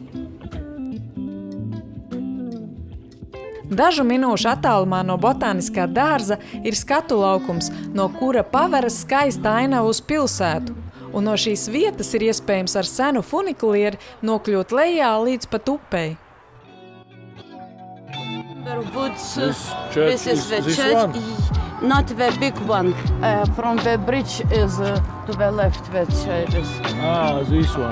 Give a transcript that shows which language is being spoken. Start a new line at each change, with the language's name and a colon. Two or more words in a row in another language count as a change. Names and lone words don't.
Latvian: Dažu minūšu attālumā no botāniskā dārza ir skatu laukums, no kura paveras skaista ainava uz pilsētu. Un no šīs vietas ir iespējams ar senu funikulieri nokļūt lejā līdz pat upei.
English: This is the church, not the big one. From the bridge is to the left, the church is. This one.